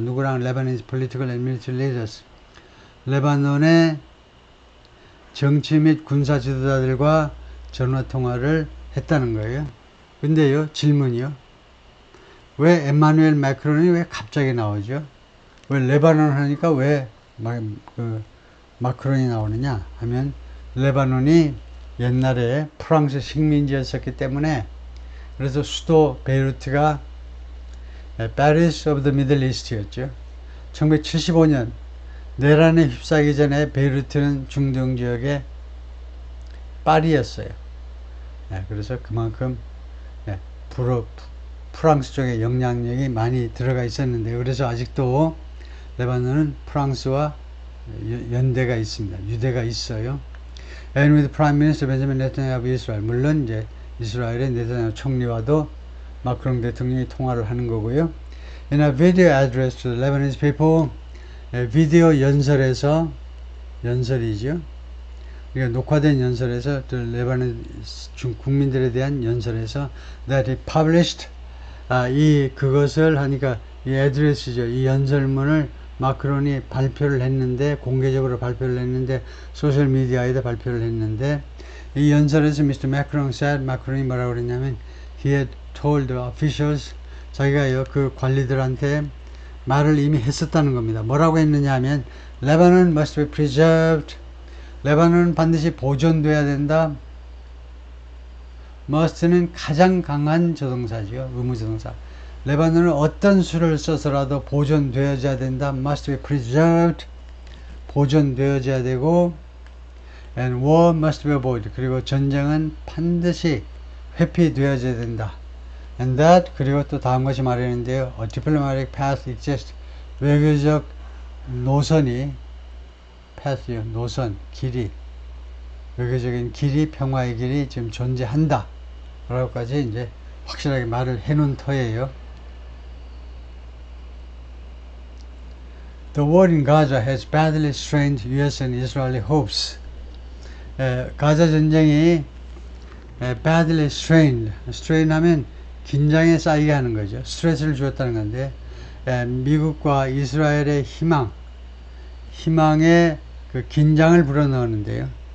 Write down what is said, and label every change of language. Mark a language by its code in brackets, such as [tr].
[ko] 누구랑? [en] Lebanese political and military leaders. [ko] 레바논의 정치 및 군사 지도자들과 전화 통화를 했다는 거예요. 근데요, 질문이요. 왜 에마누엘 마크론이 왜 갑자기 나오죠? 왜 레바논 하니까 왜 마크론이 나오느냐 하면 레바논이 옛날에 프랑스 식민지였었기 때문에 그래서 수도 베이루트가 [en] Paris of the Middle East [ko] 였죠. 1975년 내란에 휩싸이기 전에 베이루트는 중동 지역의 파리였어요. 그래서 그만큼 프랑스 쪽에 영향력이 많이 들어가 있었는데 그래서 아직도 레바논은 프랑스와 연대가 있습니다. 유대가 있어요. [en] And with Prime Minister Benjamin Netanyahu of Israel. [ko] 물론 이제 이스라엘의 네타냐후 총리와도 마크롱 대통령이 통화를 하는 거고요. [en] In a video address to the Lebanese people, [ko] 비디오 연설에서 연설이죠. 그러니까 녹화된 연설에서 레바논 국민들에 대한 연설에서 [en] that he published [ko] 그것을 하니까 이 애드레스죠. 이 연설문을 마크론이 발표를 했는데 공개적으로 발표를 했는데 소셜 미디어에다 발표를 했는데 이 연설에서 Mr. [en] Macron said [ko] 마크론이 뭐라고 그랬냐면 [en] he had told the officials [ko] 자기가요 그 관리들한테 말을 이미 했었다는 겁니다. 뭐라고 했느냐 하면 [en] Lebanon must be preserved. [ko] 레바논은 반드시 보존돼야 된다. must는 가장 강한 조동사죠. 의무조동사. 레바논은 어떤 수를 써서라도 보존되어져야 된다. [en] must be preserved. [ko] 보존되어져야 되고 [en] and war must be avoided. [ko] 그리고 전쟁은 반드시 회피되어져야 된다. [en] and that [ko] 그리고 또 다음 것이 말했는데요. [en] a diplomatic path exists. [ko] 외교적 노선이 path요. 노선, 길이 외교적인 길이 평화의 길이 지금 존재한다. 라고까지 이제 확실하게 말을 해놓은 터예요. [en] The war in Gaza has badly strained US and Israeli hopes. [ko] 가자 전쟁이 [en] badly strained. [ko] strain 하면 긴장에 쌓이게 하는 거죠. 스트레스를 주었다는 건데 미국과 이스라엘의 희망에 그 긴장을 불어넣는데요.